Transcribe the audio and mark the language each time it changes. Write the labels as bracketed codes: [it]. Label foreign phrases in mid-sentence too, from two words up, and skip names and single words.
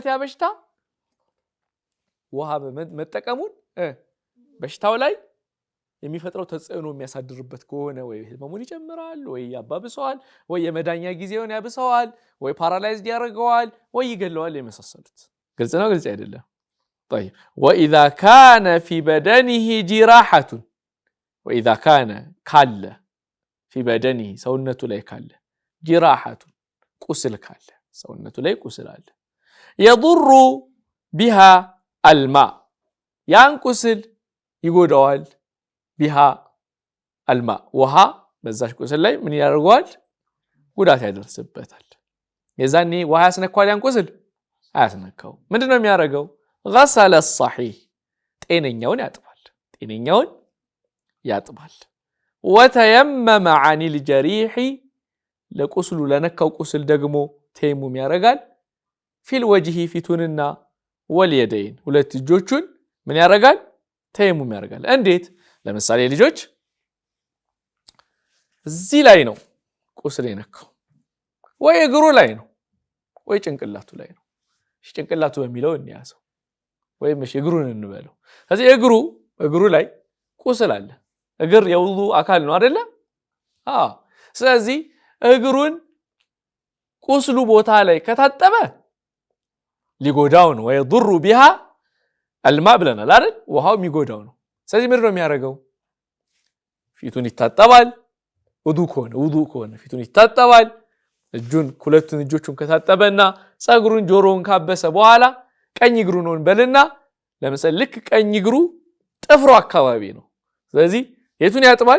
[am] ያ በሽታ ውሃ መጠቀሙን በሽታው ላይ የሚፈጥረው ተጽዕኖ የሚያሳድርበት ከሆነ ወይ ህመሙን ይጨምራል፣ ወይ ያባብሰዋል፣ ወይ የመዳኛ ጊዜውን ያብሰዋል፣ ወይ ፓራላይዝድ ያደርገዋል፣ ወይ ይገለዋል የመሳሰሉት። ግልጽ ነው? ግልጽ አይደለም? [ar] طيب واذا كان في بدنه جراحه واذا كان [am] ካለ [ar] في بدنه [am] ሰውነቱ ላይ ካለ جراحه ቁስል ካለ ሰውነቱ ላይ ቁስል አለ [ar] يضر بها الماء [am] ያን ቁስል ይጎዳዋል [ar] بها الماء [am] ውሃ በዛች ቁስል ላይ ምን ያደርገዋል? ጉዳት ያደርስበታል። የዛኔ ውሃ ያስነካዋል? ያን ቁስል አያስነካው። ምንድነው የሚያደርገው? [ar] غسل الصحيح [am] ጤነኛውን ያጥባል። ጤነኛውን ያጥባል። [ar] وتيمم عن الجريح [am] ለቁስሉ ለነካው ቁስል ደግሞ ተየሙም ያደርጋል። [ar] في الوجه [am] ፊቱንና واليدين ሁለት እጆቹን ምን ያደርጋል? ተየሙም ያደርጋል። እንዴት? ለምሳሌ ልጆች እዚህ ላይ ነው ቁስል የነካው፣ ወይ እግሩ ላይ ነው፣ ወይ ጭንቅላቱ ላይ ነው። ጭንቅላቱ በሚለው እንያዘው ወይም እግሩን እንበለው። ስለዚህ እግሩ ላይ ቁስል አለ። እግር የውዱእ አካል ነው አይደለ? ስለዚህ እግሩን ቁስሉ ቦታ ላይ ከታጠበ ሊጎዳው ነው። [ar] ويضر بها الماء [am] ብለናል አይደል? ውሃው የሚጎዳው ነው። ስለዚህ ምንድን ነው የሚያደርገው? ፊቱን ይታጠባል። ውዱእ ከሆነ ፊቱን ይታጠባል። ሁለቱን እጆቹን ከታጠበና ፀጉሩን ጆሮውን ካበሰ በኋላ ቀኝ እግሩን ነው በልና ለምሳሌ ልክ ቀኝ እግሩ ጥፍሩ አካባቢ ነው። ስለዚህ የቱን ያጥባል?